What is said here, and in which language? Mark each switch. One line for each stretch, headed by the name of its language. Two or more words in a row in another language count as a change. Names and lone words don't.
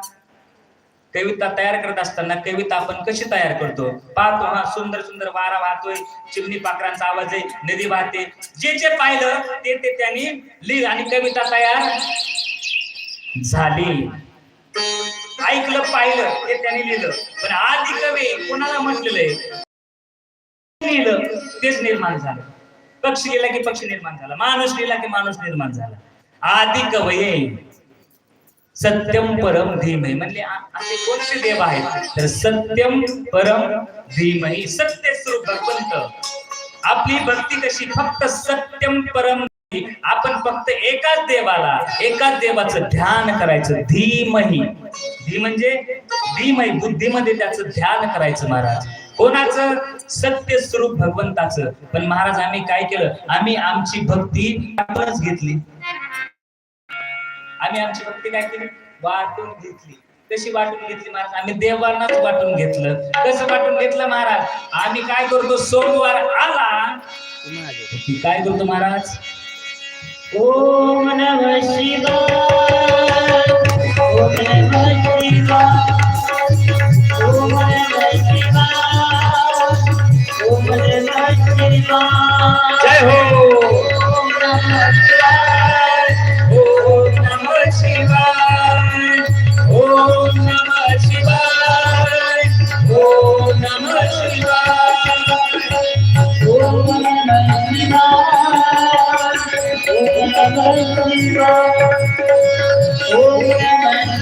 Marathi: कविता तयार करत असताना कविता आपण कशी तयार करतो पाहतो हा, सुंदर सुंदर वारा वाहतोय, चिमणी पाखरांचा आवाज आहे, नदी वाहते, जे जे पाहिलं ते ते त्यांनी लिहिलं आणि कविता तयार झाली. ऐकलं पाहिलं ते त्यांनी लिहिलं. पण आदि कवी कोणाला म्हटलेलं आहे, लिहिलं तेच निर्माण झालं. पक्षी गेला की पक्षी निर्माण झाला, माणूस लिहिला की माणूस निर्माण झाला.
Sanskrit: आदि कवये सत्यम परम धीमहि,
Marathi: म्हणजे असे कोणते देव आहेत तर
Sanskrit: सत्यम परम धीमहि,
Marathi: सत्य स्वरूप भगवंत. आपली भक्ती कशी, फक्त
Sanskrit: सत्यम परम,
Marathi: आपण फक्त एकाच देवाला, एकाच देवाचं ध्यान करायचं. धीमहि, धी म्हणजे धीमहि, बुद्धीमध्ये त्याचं ध्यान करायचं. महाराज कोणाचं, सत्य स्वरूप भगवंताचं. पण महाराज आम्ही काय केलं, आम्ही आमची भक्ती आपणच घेतली. आम्ही आमची भक्ती काय केली, वाटून घेतली. कशी वाटून घेतली महाराज, आम्ही देवांनाच वाटून घेतलं. कसं वाटून घेतलं महाराज, आम्ही काय करतो, सोमवार आला की काय करतो महाराज,
Sanskrit: ओम नमः शिवाय, ओम नमः शिवाय, ओम नमः शिवाय, ओम नमः शिवाय, जय हो. ओम नमः शिवाय, ओम नमः शिवाय, ओम नमः शिवाय, ओम नमः शिवाय, ओम नमः शिवाय, ओम नमः शिवाय, ओम नमः